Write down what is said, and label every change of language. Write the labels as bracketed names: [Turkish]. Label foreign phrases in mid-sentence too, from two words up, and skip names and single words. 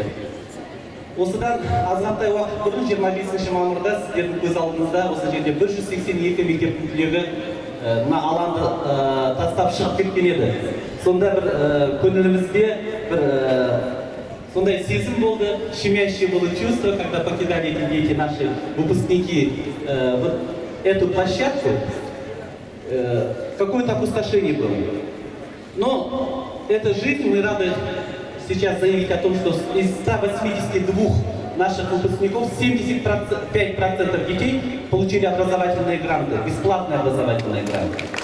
[Kazakh] Осыдан азғантай уақыт бұрын 25 мамырда сіздердің көз алдыңызда осы жерде 182 мектептің түлегі мына алаңды тастап шығып кеткен еді. Сонда бір көңілімізде бір сондай сезім болды, [Russian] щемящее было чувство, когда покидали эти дети, наши выпускники, вот эту площадку, какое-то опустошение было. Но это жизнь, мы рады сейчас заявить о том, что из 182 наших выпускников 75% детей получили образовательные гранты, бесплатные образовательные гранты.